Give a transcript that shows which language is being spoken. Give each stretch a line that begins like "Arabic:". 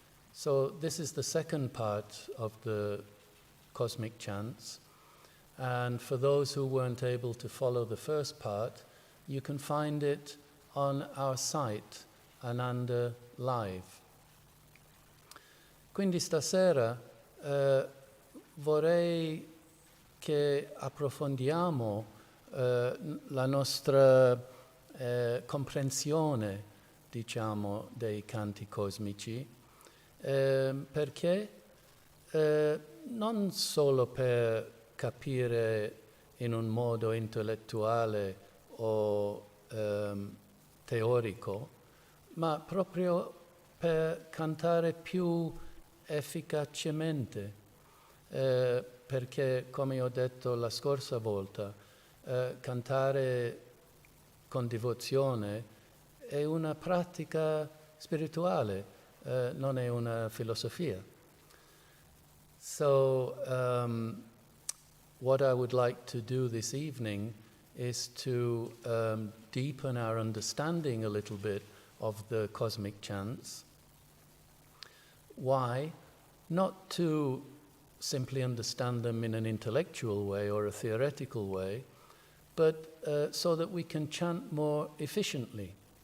English: So this is the second part of the cosmic chants, and for those who weren't able to follow the first part, you can find it on our site, Ananda Live.
Italian: Quindi stasera vorrei che approfondiamo la nostra comprensione, diciamo, dei canti cosmici, perché non solo per capire in un modo intellettuale o teorico, ma proprio per cantare più efficacemente, perché, come ho detto la scorsa volta, cantare con devozione è una pratica spirituale, non è una filosofia.
English: So, what I would like to do this evening is to deepen our understanding a little bit of the cosmic chants. Why? Not to simply understand them in an intellectual way or a theoretical way, but so that we can chant more efficiently.